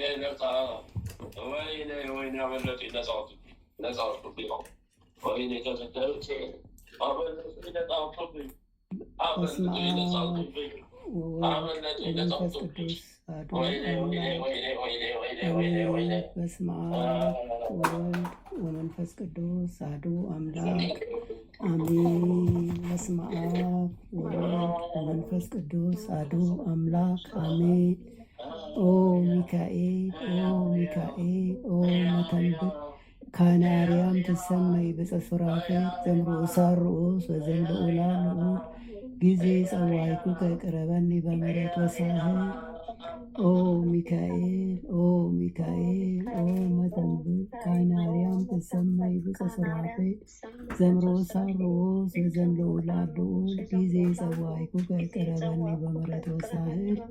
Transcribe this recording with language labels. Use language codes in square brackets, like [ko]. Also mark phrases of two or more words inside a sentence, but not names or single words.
[am] ነፃ ወይኔ ወይኔ አመለጡኝ። ነፃ ወጡብኝ። ወይኔ ተሰደሩት አመለጡኝ። ነፃ ወጡብኝ። አመለጡኝ። ነፃ ወጡብኝ። አመለጡኝ። ነፃ ወጡብኝ። ወይኔ ወይኔ ወይኔ ወይኔ ወይኔ ወይኔ ወይኔ [gez] በስመ አብ ወወልድ ወመንፈስ ቅዱስ አሐዱ አምላክ አሜን። በስመ አብ ወወልድ ወመንፈስ ቅዱስ አሐዱ አምላክ አሜን። ኦ ሚካኤል ኦ ሚካኤል ኦ መተንብር ካነ አርያም ትሰመይ በጸሱራፌል ዘምርኡሳ ርኡስ ወዘምልኡላ ልዑል ጊዜ ጸዋዕኩከ ቅረበኒ በምሕረት ወሳህል ኦ ሚካኤል ኦ ሚካኤል ኦ መተንብር ካነ አርያም ትሰመይ በጸሱራፌል ዘምርኡሳ ርኡስ ወዘምልኡላ ልዑል ጊዜ ጸዋዕኩከ ቅረበኒ በምሕረት ወሳህል